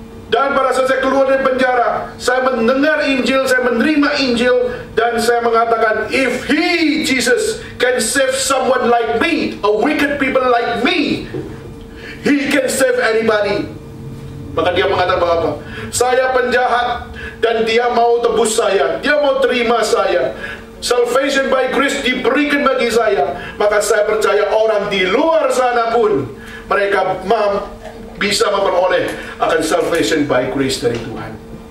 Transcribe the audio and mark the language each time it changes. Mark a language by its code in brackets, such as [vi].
[id] Dan pada saat saya keluar dari penjara, saya mendengar Injil, saya menerima Injil, dan Dan saya mengatakan, [en] if Jesus can save someone like me, a wicked people like me, he can save anybody. [id] Maka dia mengatakan bahwa apa? Saya penjahat dan dia mau tebus saya, dia mau terima saya. [en] Salvation by grace [id] diberikan bagi saya. Maka saya percaya orang di luar sana pun mereka bisa memperoleh akan [en] salvation by grace [id] dari Tuhan.